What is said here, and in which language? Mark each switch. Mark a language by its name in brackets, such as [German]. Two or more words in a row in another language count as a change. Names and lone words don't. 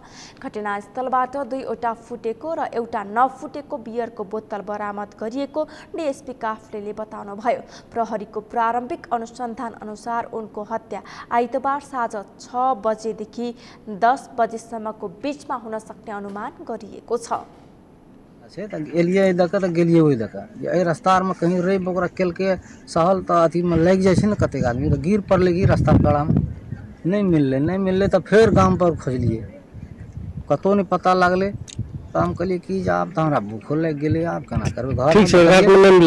[Nepali] घटनास्थलबाट 2वटा फुटेको र एउटा नफुटेको बियरको बोतल बरामद गरिएको डीएसपी काफ्लेले बताउनुभयो। प्रहरीको प्रारम्भिक अनुसन्धान अनुसार उनको हत्या आइतबार साँझ 6 बजेदेखि 10 बजेसम्मको बीचमा हुन सक्ने अनुमान गरिएको छ। [Maithili] एलिए इधर गेलिए ओहि दका एहि रास्ता में कहीं रही ओकरा केल के सहल तो अथी में लग जाए ना कतेक आदमी तो गिर पड़ले कि रास्ता पेड़ा में नहीं मिलले तो फिर गांव पर खोजलिए कतो नहीं पता लगले तो हम कहलिए कि आब तो हमरा भूखो लग गेले आब केना करबे घर